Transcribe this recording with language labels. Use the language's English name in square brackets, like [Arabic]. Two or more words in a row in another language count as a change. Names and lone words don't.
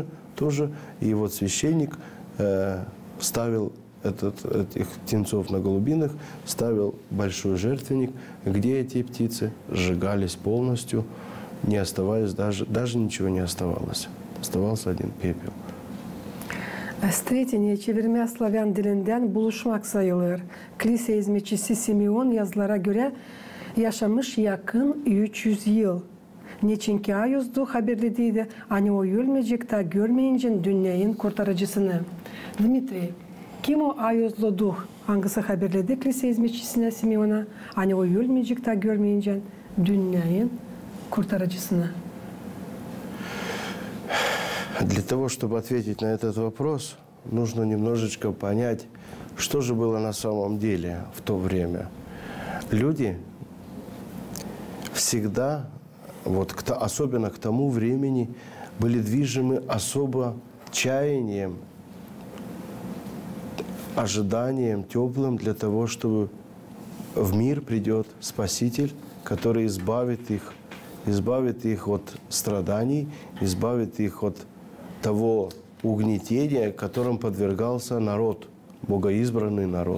[Russian] И вот священник ставил этих птенцов на голубинах, ставил большой жертвенник, где эти птицы сжигались полностью, не оставаясь даже ничего не оставалось. Оставался один пепел. [Gagauz] Стретение çevirme Slavyan dilinden buluşmak sayılır. Kilise hizmetçisi Simeon yazılara göre yaşamış yakın 300 yıl. Neçinki ayızdı haberlediydi. Hani o ölmeyecek ta görmeyince dünyanın kurtarıcısını. Dmitri, kim o ayızlı duh? Hangisi haberledi kilise hizmetçisine Simeon'a? Hani o ölmeyecek ta görmeyince dünyanın kurtarıcısını. [Russian] Для того, чтобы ответить на этот вопрос, нужно немножечко понять, что же было на самом деле в то время. Люди всегда, особенно к тому времени, были движимы особо чаянием, ожиданием теплым для того, чтобы в мир придет Спаситель, который избавит их от страданий, избавит их от того угнетения, которым подвергался народ, богоизбранный народ.